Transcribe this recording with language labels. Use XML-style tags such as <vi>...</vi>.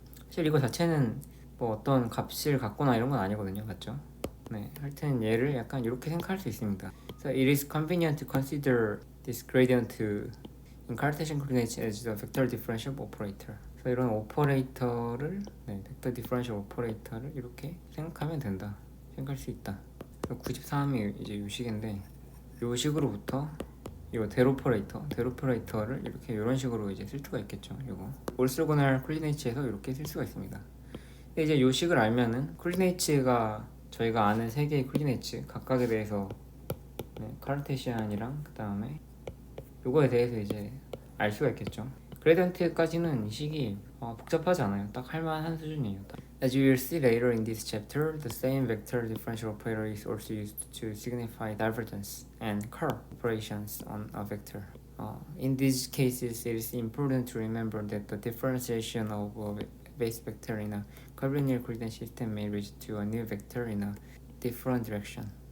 <ko>사실 이거 자체는 뭐 어떤 값을 갖거나 이런 건 아니거든요. 맞죠? 하여튼 얘를 약간 이렇게 생각할 수 있습니다.</ko> <en>So it is convenient to consider this gradient in Cartesian coordinates as the vector differential operator.</en> <ko>그래서 이런 오퍼레이터를 벡터 디퍼런셜 오퍼레이터를 이렇게 생각하면 된다. 생각할 수 있다. 93이 이제 요 식인데, 요 식으로부터 요 데로퍼레이터를 이렇게 이런 식으로 이제 쓸 수가 있겠죠. 요거 올스고날 콜리네이츠에서 이렇게 쓸 수가 있습니다. 근데 이제 요 식을 알면은 콜리네이츠가 저희가 아는 세 개의 콜리네이츠 각각에 대해서 카르테시안이랑 그 다음에 요거에 대해서 이제 알 수가 있겠죠. 그레디언트까지는 이 식이 복잡하지 않아요. 딱 할만한 수준이에요.</ko> <en>As you will see later in this chapter, the same vector differential operator is also used to signify divergence and curl operations on a vector. In these cases, it is important to remember that the differentiation of a base vector in a curvilinear coordinate system may lead to a new vector in a different direction.</en>